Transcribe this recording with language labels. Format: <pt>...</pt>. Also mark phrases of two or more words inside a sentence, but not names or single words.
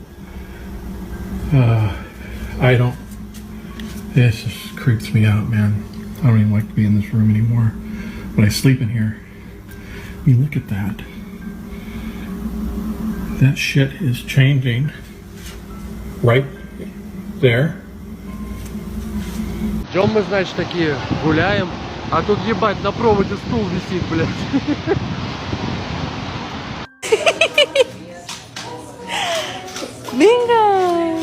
<en>This just creeps me out, man. I don't even like to be in this room anymore, but I sleep in here. I mean, look at that. That shit is changing right there.</en> <ru>Идем мы, значит, такие гуляем, а тут, ебать, на проводе стул висит, блядь.</ru> <en>Bingo!</en>